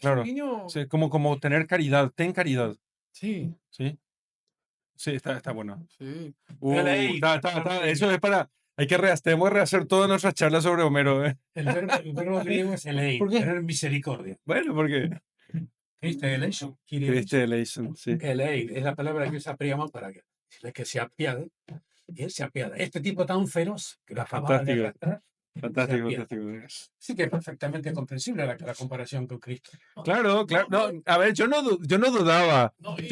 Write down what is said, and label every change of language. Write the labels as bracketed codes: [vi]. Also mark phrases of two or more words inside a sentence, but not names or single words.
[es] claro. guiño. Sí, como tener caridad, ten caridad. Sí, ¿Sí? Sí, está bueno. sí. Ley. Eso es para. Tenemos que rehacer todas nuestras charlas sobre Homero. ¿Eh? El verbo griego es elein, ¿Por qué? tener misericordia. Bueno, porque. [el] Christe eleison, Kyrie Christe eleison. eleison, [es] sí. Elein es la palabra que usa Príamo para decirle que se apiade. Y él se apiada. Este tipo tan feroz que lo acababa de Fantástico. arrastrar. Fantástico, apiada. fantástico. Sí que es perfectamente comprensible la comparación con Cristo. Claro, claro. No, a ver, yo no dudaba. No, y-